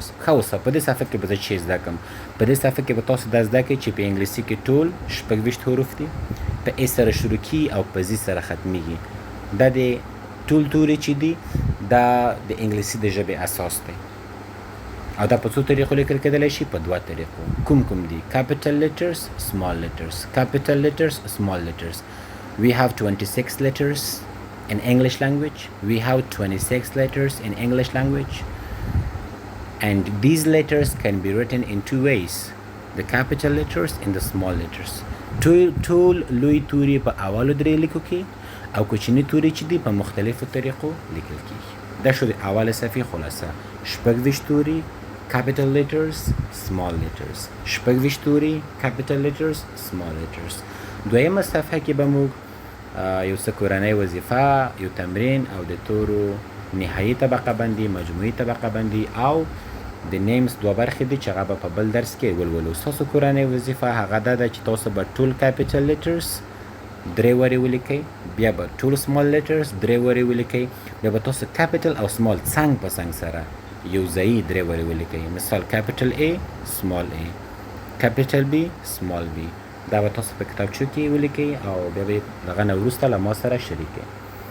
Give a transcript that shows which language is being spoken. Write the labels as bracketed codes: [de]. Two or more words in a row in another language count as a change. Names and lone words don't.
[ps] ښه، اوس په دې صفحه کې به زه چې زده کړم، په دې صفحه کې به تاسو دا زده کړئ چې په انګلیسي کې ټول 26 حروف دي. په ای سره شروع کیږي او په زی سره ختمیږي. دا د ټول توري چې دي دا د انګلیسي د ژبې اساس دی، او دا په څو طریقو لیکل کېدلی شي؟ په دوه طریقو. کوم دي؟ [en] capital letters, small letters. Capital letters, small letters. We have 26 letters in English language. We have 26 letters in English language. And these letters can be written in two ways. The capital letters and the small letters. [ps] ټول لوی توري په اولو درې لیکو کې او کوچني توري چې دي په مختلفو طریقو لیکل کېږي. دا شو د اوله صفحې خلاصه. 26 توري [en] capital letters, small letters. [ps] 26 توري [en] capital letters, small letters. [ps] دویمه صفحه کې به موږ یو څه کورنۍ وظیفه، یو تمرین او د تورو نهایي طبقه بندي، مجموعي طبقه بندي او د نیمز دوه برخې دي چې هغه به په بل درس کې ولولو. ستاسو کورنۍ وظیفه هغه دا ده چې تاسو به ټول [en] capital letters [ps] 3 وارې ولیکئ، بیا به ټول [en] small letters [ps] 3 وارې ولیکئ، بیا به تاسو capital او small څنګ په څنګ سره یو ځایي 3 وارې ولیکئ. مثال [en] capital A small a، capital B small b. [ps] دا به تاسو په کتابچو کې ولیکئ او بیا به دغه نه وروسته له ما سره شریکئ.